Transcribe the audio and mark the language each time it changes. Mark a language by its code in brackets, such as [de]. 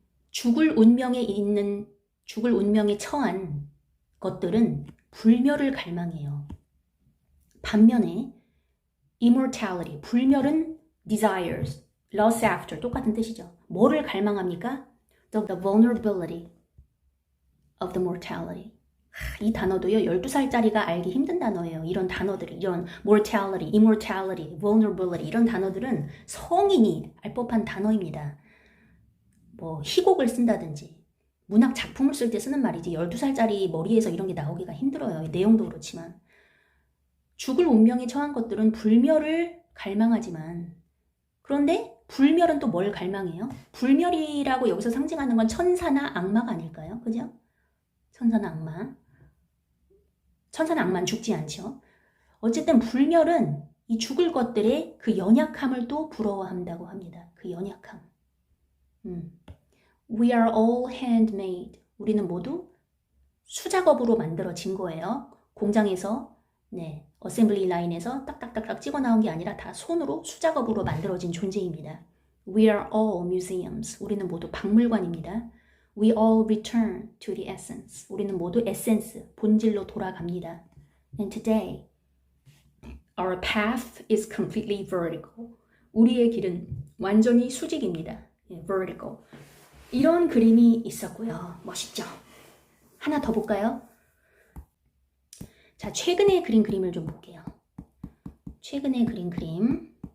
[ko] 죽을 운명에 처한 것들은 불멸을 갈망해요. 반면에 immortality, 불멸은 desires, lust after 똑같은 뜻이죠. 뭐를 갈망합니까? [en] The vulnerability of the mortality. [ko] 이 단어도요, 12살짜리가 알기 힘든 단어예요. 이런 단어들이, 이런 mortality, immortality, vulnerability 이런 단어들은 성인이 알 법한 단어입니다. 뭐 희곡을 쓴다든지 문학 작품을 쓸 때 쓰는 말이지 12살짜리 머리에서 이런 게 나오기가 힘들어요. 내용도 그렇지만 죽을 운명에 처한 것들은 불멸을 갈망하지만 그런데 불멸은 또 뭘 갈망해요? 불멸이라고 여기서 상징하는 건 천사나 악마가 아닐까요? 그죠? 천사나 악마. 천사나 악마는 죽지 않죠. 어쨌든 불멸은 이 죽을 것들의 그 연약함을 또 부러워한다고 합니다. 그 연약함. [en] We are all handmade. [ko] 우리는 모두 수작업으로 만들어진 거예요. 공장에서 어셈블리 라인에서 딱딱딱딱 찍어 나온 게 아니라 다 손으로 수작업으로 만들어진 존재입니다. [en] We are all museums. [ko] 우리는 모두 박물관입니다. [en] We all return to the essence. [ko] 우리는 모두 에센스, 본질로 돌아갑니다. [en] And today, our path is completely vertical. [ko] 우리의 길은 완전히 수직입니다. vertical. 이런 그림이 있었고요. 멋있죠? 하나 더 볼까요? 자, 최근에 그린 그림을 좀 볼게요. 최근에 그린 그림.